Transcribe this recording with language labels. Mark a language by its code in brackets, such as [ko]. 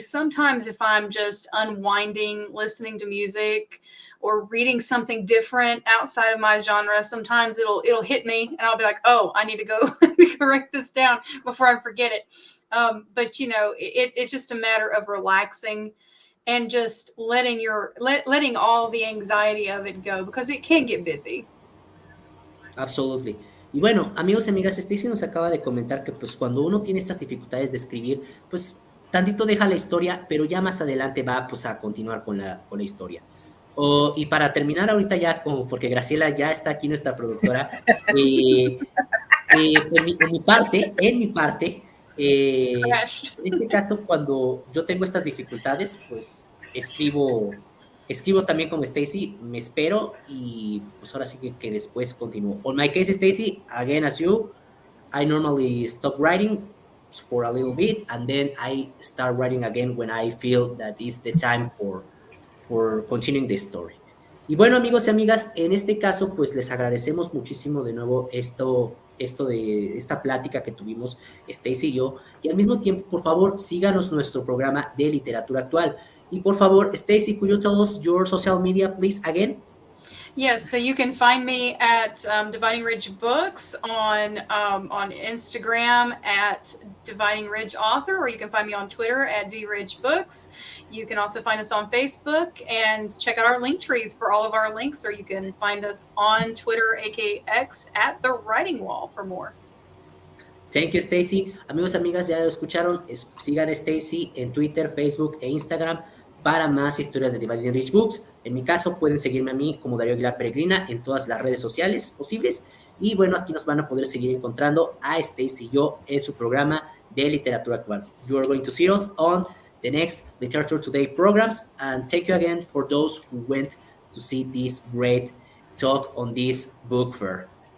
[en] Sometimes if I'm just unwinding, listening to music or reading something different outside of my genre, sometimes it'll hit me and I'll be like, oh, I need to go write this down before I forget it. But you know, it's just a matter of relaxing and just letting all the anxiety of it go, because it can get busy. Absolutely. [es] Y bueno, amigos y amigas, Stacy nos acaba de comentar que pues cuando uno tiene estas dificultades de escribir, pues tantito deja la historia, pero ya más adelante va pues a continuar con la historia. Y para terminar ahorita ya, porque Graciela ya está aquí, nuestra productora, en mi parte, en este caso, cuando yo tengo estas dificultades, pues escribo también como Stacy, me espero y pues ahora sí que después continúo. [en] On my case, Stacy, again as you, I normally stop writing for a little bit and then I start writing again when I feel that is the time for continuing the story. [es] Y bueno, amigos y amigas, en este caso, pues les agradecemos muchísimo de nuevo esto de esta plática que tuvimos Stacy y yo. Y al mismo tiempo, por favor, síganos nuestro programa de literatura actual. Y por favor, [en] Stacy, could you tell us your social media, please, again? Yes, so you can find me at Dividing Ridge Books on Instagram at Dividing Ridge Author, or you can find me on Twitter at DRidge Books. You can also find us on Facebook and check out our link trees for all of our links, or you can find us on Twitter, aka X, at The Writing Wall for more. Thank you, Stacy. [es] Amigos y amigas, ya lo escucharon. Sigan a Stacy en Twitter, Facebook e Instagram para más historias de Dividing Rich Books. En mi caso, pueden seguirme a mí como Darío Aguilar Peregrina en todas las redes sociales posibles. Y bueno, aquí nos van a poder seguir encontrando a Stacy y yo en su programa de literatura actual. [en] You are going to see us on the next Literature Today programs. And thank you again for those who went to see this great talk on this book fair.